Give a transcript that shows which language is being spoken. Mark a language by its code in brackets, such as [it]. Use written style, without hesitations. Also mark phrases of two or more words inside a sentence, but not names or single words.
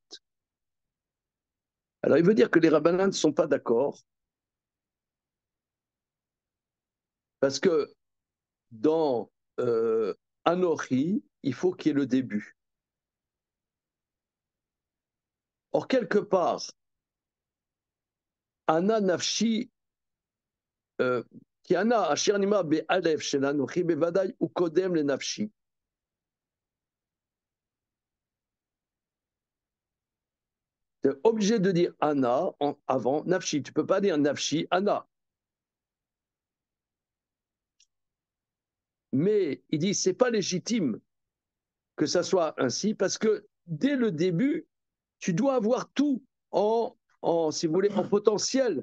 [fr] Alors, il veut dire que les rabbinans ne sont pas d'accord, parce que dans Anori, il faut qu'il y ait le début. Or, quelque part, Ana, [he] Nafshi, כי ענה אשר נאמר באלף של אנוכי בוודאי הוא קודם לנפשי. [fr] Tu es obligé de dire Anna avant Nafshi. Tu ne peux pas dire [he] נפשי, אנא. [fr] Mais il dit c'est pas légitime que ça soit ainsi parce que dès le début, tu dois avoir tout si vous voulez, en potentiel.